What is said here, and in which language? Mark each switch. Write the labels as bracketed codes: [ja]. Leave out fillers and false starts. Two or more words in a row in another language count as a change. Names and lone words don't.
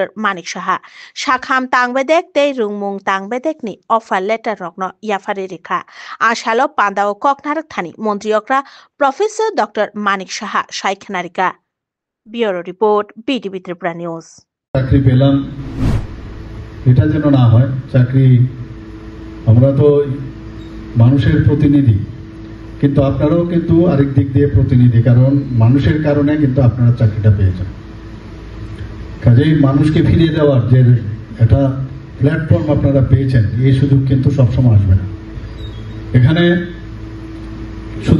[trp] Manik Saha Shakham tangbedek tei rungmung tangbedekni letter rokno yafari rekha ashalo pandao koknarak thani montriokra Professor Dr. Manik Saha saikhnarika Bureau Report BTV Tripura News [bn] চাকরি পেলাম এটা যেন না হয় চাকরি আমরা তো মানুষের প্রতিনিধি কিন্তু আপনারাও কিন্তু আরেক দিক দিয়ে প্রতিনিধি কারণ মানুষের কারণে কিন্তু আপনারা চাকরিটা পেয়েছেন কাজেই মানুষকে ফিরিয়ে দেওয়ার যে এটা প্ল্যাটফর্ম আপনারা পেয়েছেন এই সুযোগ কিন্তু সবসময় আসবে না এখানে শুধু